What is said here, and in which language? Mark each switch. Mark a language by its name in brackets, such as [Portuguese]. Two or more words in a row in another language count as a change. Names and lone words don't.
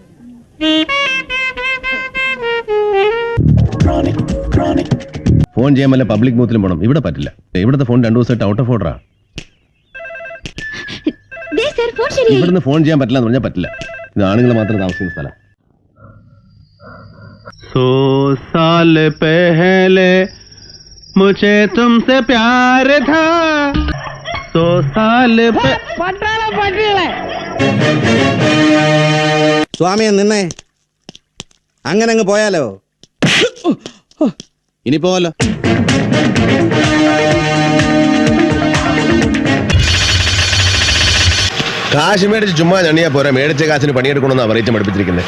[Malayalam] ഫോൺ ചെയ്യാൻ വല്ല [English] public booth [Malayalam] പോകണം. ഇവിടെ പറ്റില്ല. ഇവിടുത്തെ ഫോൺ 2 ദിവസമായിട്ട് [English] out of order. [Malayalam] ഇവിടുന്ന് ഫോൺ ചെയ്യാൻ പറ്റില്ല എന്ന് പറഞ്ഞാൽ പറ്റില്ല. ഇത് ആണുങ്ങൾ മാത്രം താമസിക്കുന്ന സ്ഥലം. [Hindi] 100 साल पहले मुझे तुमसे प्यार था. 100 साल [Malayalam] സ്വാമിയെ നിന്നേ. അങ്ങനെ അങ്ങ് പോയാലോ? ഇനി പോവല്ലോ. കാശ് മേടിച്ച് ചുമ്മാ ഞണിയാ പോരാ, മേടിച്ച കാശിന് പണിയെടുക്കണമെന്നാ പറയിച്ച് പഠിപ്പിച്ചിരിക്കുന്നത്.